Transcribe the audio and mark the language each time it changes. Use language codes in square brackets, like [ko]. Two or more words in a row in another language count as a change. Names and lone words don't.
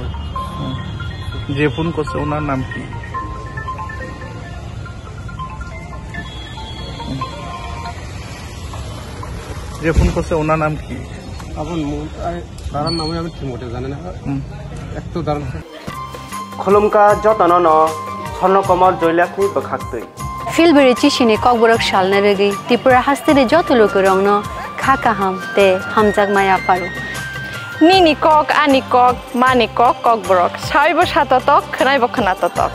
[bn] যে ফোন করছে ওনার নাম কি যে ফোন করছে ওনার নাম কি এখন তার নামে আমি ঠিক মতো জানি না একটু দাঁড়ান [trp] खुलुमका जतन स्वर्णकमल जयलाखनि बखाक्तै फिलबेरे चिसिने ककबरक सालना रेगै त्रिपुरा हास्तेरे जत लोक रंगनो खाका हाम ते हामजाक माया पारो निनि कक आनि कक मानि कक ककबरक साइबो साततक खोनायबो खोनाततक